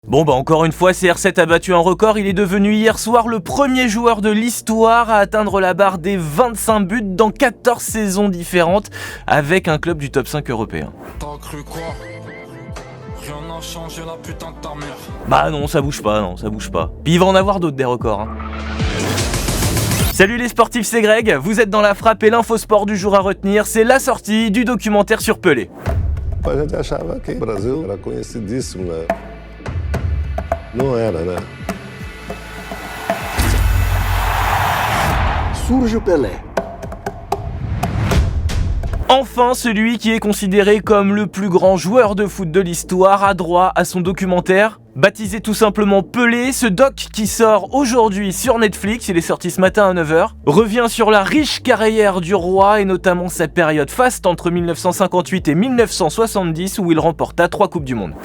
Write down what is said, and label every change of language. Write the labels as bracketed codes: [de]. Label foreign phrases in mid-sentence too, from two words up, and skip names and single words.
[fr] Bon encore une fois, CR7 a battu un record, il est devenu hier soir le premier joueur de l'histoire à atteindre la barre des 25 buts dans 14 saisons différentes avec un club du top 5 européen. T'as cru quoi? Rien n'a changé, la putain de ta mère. Bah non, ça bouge pas. Puis il va en avoir d'autres des records. Salut les sportifs, c'est Greg, vous êtes dans la frappe et l'infosport du jour à retenir, c'est la sortie du documentaire sur Pelé. [pt] A gente achava que o Brasil era conhecidíssimo, né? Não era, né? Surge o Pelé. [fr] Enfin, celui qui est considéré comme le plus grand joueur de foot de l'histoire a droit à son documentaire. Baptisé tout simplement Pelé, ce doc qui sort aujourd'hui sur Netflix, il est sorti ce matin à 9h, revient sur la riche carrière du roi et notamment sa période faste entre 1958 et 1970 où il remporta 3 Coupes du Monde.